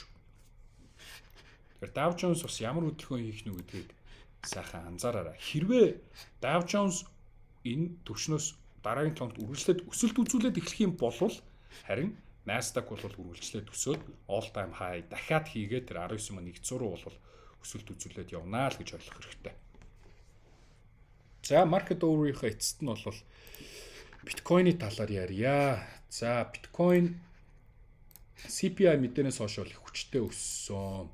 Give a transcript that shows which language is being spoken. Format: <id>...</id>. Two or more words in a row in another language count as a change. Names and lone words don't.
<mn>Тэгэхээр Dow Jones бас ямар хөдөлгөөн хийх нь гэдгийг сайхан анзаараарай. Хэрвээ Dow Jones энэ төвшнөөс дараагийн тоногт үргэлжлээд өсөлт үзүүлээд эхлэх юм бол харин Nasdaq бол үргэлжлээд өсөөд</mn> <en>all time high</en> <mn>дахиад хийгээд тэр 19,100 руу бол өсөлт үзүүлээд явнаа л гэж ойлгох хэрэгтэй. За</mn> <en>market over-</en> <mn>ийнхээ эцэст нь бол биткойны талаар ярья. За биткойн CPI мэдээнээс хойш их хүчтэй өссөн.</mn>